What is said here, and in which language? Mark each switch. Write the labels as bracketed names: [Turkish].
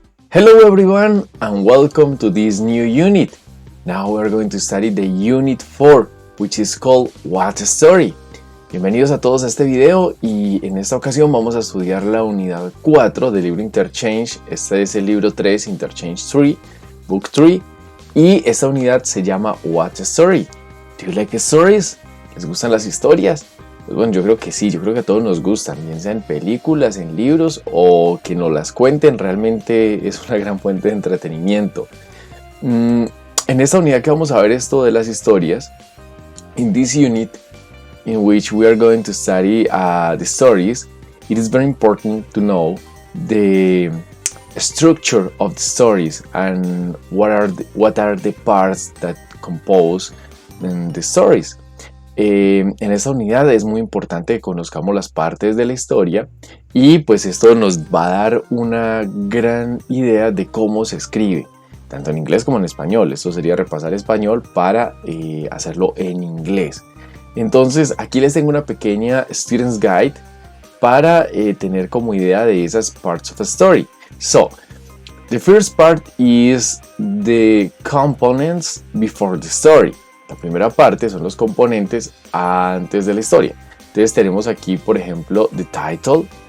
[English] Hello everyone and welcome to this new unit. Now we're going to study the unit 4, which is called What a Story. [Spanish] Bienvenidos a todos a este video y en esta ocasión vamos a estudiar la unidad 4 del libro Interchange. Este es el libro 3, Interchange 3, Book 3, y esta unidad se llama What a Story. [English] Do you like stories? [Spanish] ¿Les gustan las historias? Pues bueno, yo creo que sí, yo creo que a todos nos gustan, bien sea en películas, en libros o que nos las cuenten, realmente es una gran fuente de entretenimiento. En esta unidad que vamos a ver esto de las historias, [English] in this unit in which we are going to study the stories, it is very important to know the structure of the stories and what are the parts that compose the stories. [Spanish] En esta unidad es muy importante que conozcamos las partes de la historia y pues esto nos va a dar una gran idea de cómo se escribe, tanto en inglés como en español. Esto sería repasar español para hacerlo en inglés. Entonces aquí les tengo una pequeña Student's Guide para tener como idea de esas [English] parts of a story. So, the first part is the components before the story. [Spanish] La primera parte son los componentes antes de la historia. Entonces tenemos aquí, por ejemplo, the title.